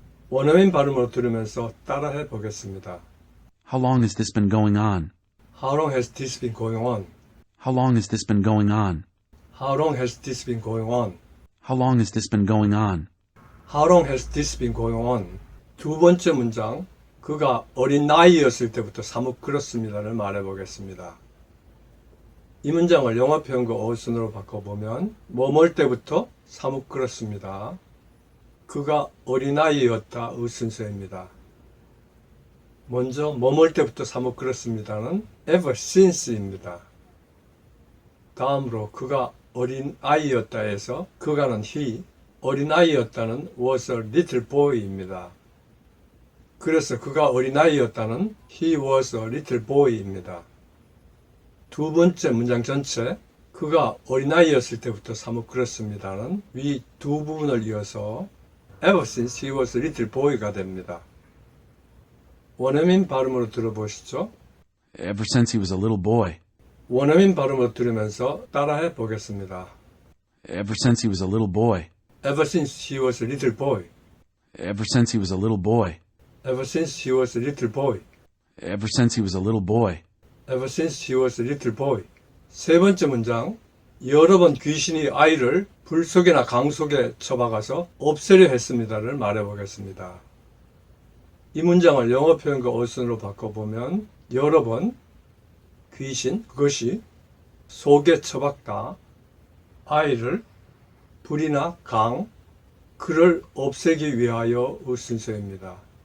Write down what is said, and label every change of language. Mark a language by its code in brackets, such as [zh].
[ko] 원어민 발음으로 들으면서 따라해 보겠습니다. [en] How long has this been going on? How long has this been going on? How long has this been going on? How long has this been going on? How long has this been going on? How long has this been going on? [ko] 두 번째 문장, 그가 어린 나이였을 때부터 사뭇 그렇습니다를 말해 보겠습니다. 이 문장을 영어 표현과 어순으로 바꿔보면 뭐뭘 때부터 사뭇 그렇습니다. 그가 어린아이였다의 순서입니다. 먼저 뭐뭘 때부터 사뭇 그렇습니다는 [en] ever since [ko] 입니다. 다음으로 그가 어린아이였다에서 그가는 he, 어린아이였다는 [en] was a little boy [ko] 입니다. 그래서 그가 어린아이였다는 [en] he was a little boy [ko] 입니다. 두 번째 문장 전체 그가 어린아이였을 때부터 사뭇 그렇습니다는 위 두 부분을 이어서 [en] ever since he was a little boy [ko] 가 됩니다. 원어민 발음으로 들어보시죠. [en] Ever since he was a little boy. [ko] 원어민 발음으로 들으면서 따라해 보겠습니다. [en] Ever since he was a little boy. Ever since he was a little boy. Ever since he was a little boy. Ever since he was a little boy. Ever since he was a little boy. Ever since he was a little boy. [ko] 세 번째 문장, 여러 번 귀신이 아이를 불 속이나 강 속에 처박아서 없애려 했습니다를 말해 보겠습니다. 이 문장을 영어 표현과 어순으로 바꿔보면 여러 번 귀신, 그것이 속에 처박다, 아이를 불이나 강, 그를 없애기 위하여의 순서입니다.